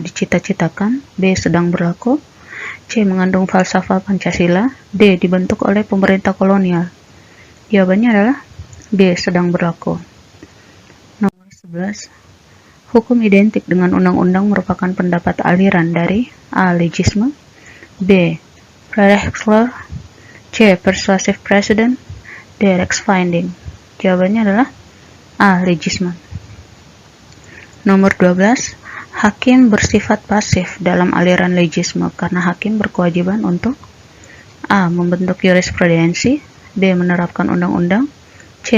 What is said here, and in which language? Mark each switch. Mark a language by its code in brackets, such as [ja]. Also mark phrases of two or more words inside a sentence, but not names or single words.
[id] Dicita-citakan, B. Sedang berlaku, C. Mengandung falsafah Pancasila, D. Dibentuk oleh pemerintah kolonial. Jawabannya adalah B. Sedang berlaku. Nomor 11. Hukum identik dengan undang-undang merupakan pendapat aliran dari A. Legisme, B. Pre-Rexler, C. [en] Persuasive Precedent, D. [id] Rex Finding. Jawabannya adalah A. Legisme. Nomor 12. Hakim bersifat pasif dalam aliran legisme karena hakim berkewajiban untuk A. Membentuk jurisprudensi, B. Menerapkan undang-undang, C.